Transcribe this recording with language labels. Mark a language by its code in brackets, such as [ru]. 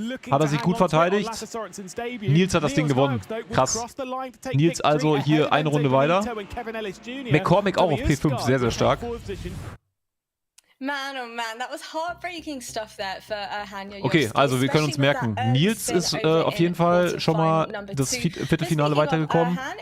[de] Hat er sich gut verteidigt. Nils hat das Ding gewonnen. Krass. Nils also hier eine Runde weiter. McCormick auch auf P5, sehr, sehr stark. [en] Man, oh man, that was heartbreaking stuff there for Hanya. [de] Okay, also wir können uns merken, Nils ist auf jeden Fall schon mal das Viertelfinale weitergekommen.